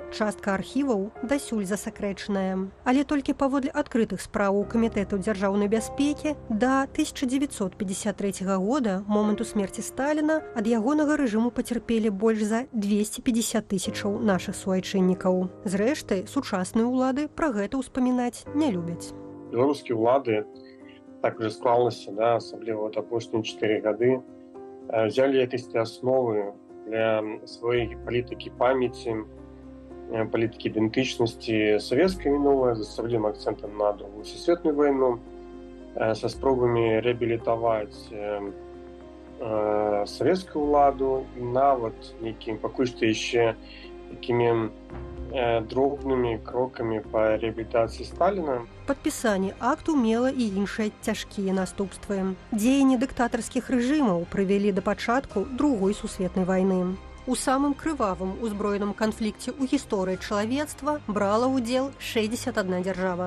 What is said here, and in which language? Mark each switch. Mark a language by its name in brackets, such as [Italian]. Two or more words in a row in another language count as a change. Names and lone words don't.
[Belarusian] Частка архіваў дасюль засакрэчаная. Але толькі паводле адкрытых справаў Камітэту дзяржаўнай бяспекі да 1953 года, моманту смерці Сталіна, ад ягонага рэжыму пацярпелі больш за 250 тысячаў нашых суайчыннікаў. Зрэшты, сучасныя ўлады пра гэта ўспамінаць не любяць. Беларускія ўлады, [Russian] так уже [Belarusian] склалася, асабліва вот апошнія 4 гады, [Russian] взяли эти основы для своей политики памяти, политики идентичности советской минулой, с особливым акцентом на Другую Всесветную войну, со спробами реабилитовать советскую владу на вот неким, пока что еще такими [Belarusian] дробнымі крокамі па рэабілітацыі Сталіна. Падпісанне акту мела і іншыя цяжкія наступствы. Дзеянні дыктатарскіх рэжымаў прывялі да пачатку Другой сусветнай вайны. У самым крывавым узброеным канфлікце ў гісторыі чалавецтва брала ўдзел 61 дзяржава.